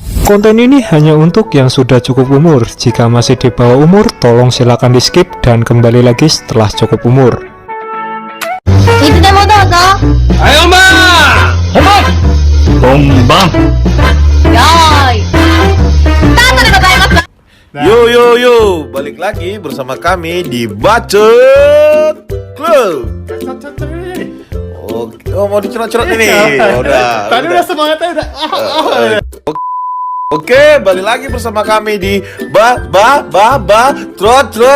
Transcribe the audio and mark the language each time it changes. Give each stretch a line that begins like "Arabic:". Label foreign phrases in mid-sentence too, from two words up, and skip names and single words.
Indonesian: Konten ini hanya untuk yang sudah cukup umur. Jika masih di bawah umur, tolong silakan di skip dan kembali lagi setelah cukup umur.
Japanese: いつでもどうぞ。はい、本番よーい。スタートでございます。
Indonesian: Yo, balik lagi bersama kami di Bacot Club. Oh, mau dicerot-cerot ini. Udah. Tadi udah semangatnya udah. Oke, balik lagi bersama kami di trot.